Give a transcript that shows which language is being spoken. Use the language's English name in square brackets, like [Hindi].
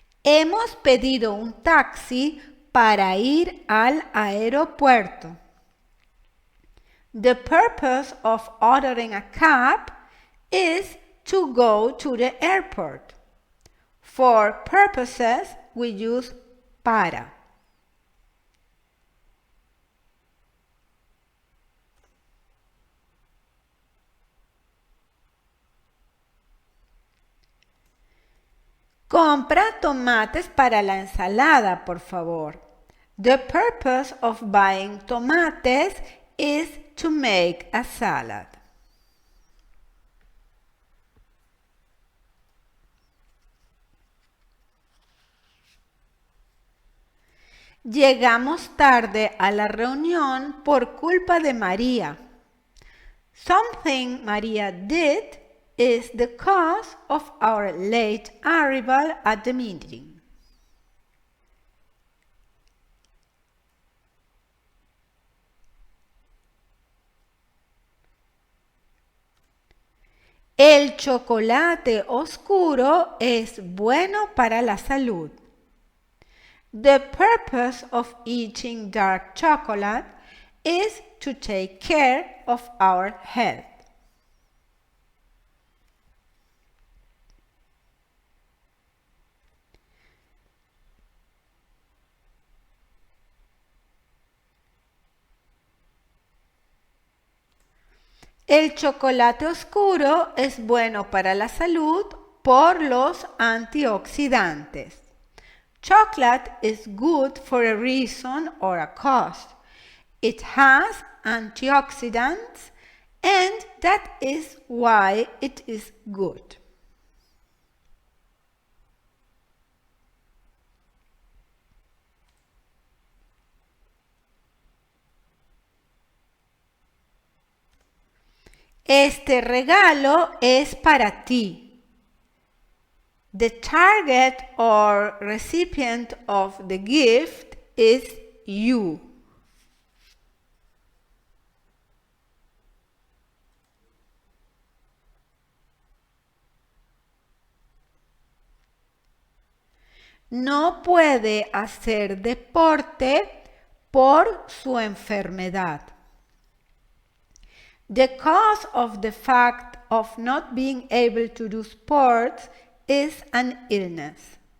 [Spanish] Hemos pedido un taxi para ir al aeropuerto. [English] The purpose of ordering a cab is to go to the airport. For purposes, we use para. [Spanish] Compra tomates para la ensalada, por favor. [English] The purpose of buying tomates is to make a salad. [Spanish] Llegamos tarde a la reunión por culpa de María. [English] Something Maria did is the cause of our late arrival at the meeting. [Spanish] El chocolate oscuro es bueno para la salud. [English] The purpose of eating dark chocolate is to take care of our health. [Spanish] El chocolate oscuro es bueno para la salud por los antioxidantes. [English] Chocolate is good for a reason or a cause. It has antioxidants, and that is why it is good. [Spanish] Este regalo es para ti. [English] The target or recipient of the gift is you. [Spanish] No puede hacer deporte por su enfermedad. [English] The cause of the fact of not being able to do sports is an illness.